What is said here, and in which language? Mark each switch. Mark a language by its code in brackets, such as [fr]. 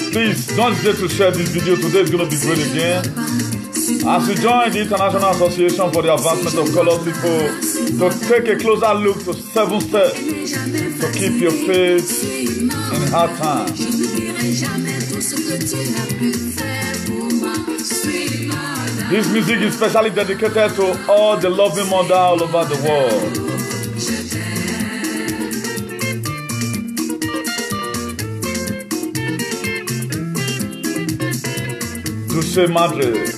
[en] Please don't hesitate to share this video. Today is going to be great again. As you join the International Association for the Advancement of Colored People to take a closer look to 7 steps to keep your faith in hard times. [fr] Je n'oublierai jamais tout ce que tu as pu faire pour moi, [en] sweet mother. This music is specially dedicated to all the loving mothers all over the world. [fr] Je t'aime. [es] Dulce Madre.